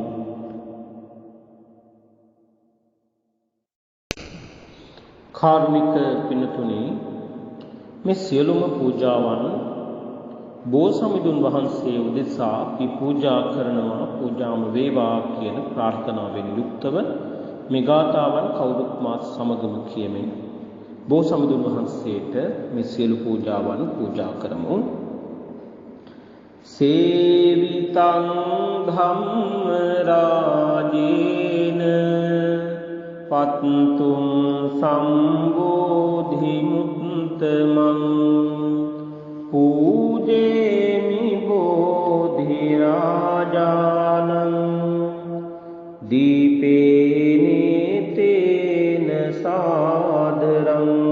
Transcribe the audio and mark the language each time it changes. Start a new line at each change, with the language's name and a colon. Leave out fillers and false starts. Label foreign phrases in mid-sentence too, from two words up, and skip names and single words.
Sinhala: කාර්මික පින්තුනි, මේ සියලුම පූජාවන් බෝසමිඳුන් වහන්සේ උදෙසා අපි පූජා කරනවා, පූජාම වේවා කියන ප්‍රාර්ථනාවෙන් යුක්තව මේ ගාථාවන් කවුරුත් මාත් සමගම කියමින් බෝසමිඳුන් වහන්සේට මේ සියලු පූජාවන් පූජා කරමු.
Pali: සේවිතං ධම්ම රාජේන පත්තුං සම්බෝධි මුත්තමං පූජේමි බෝධි රාජානං දීපේනේ තේන සාදරං.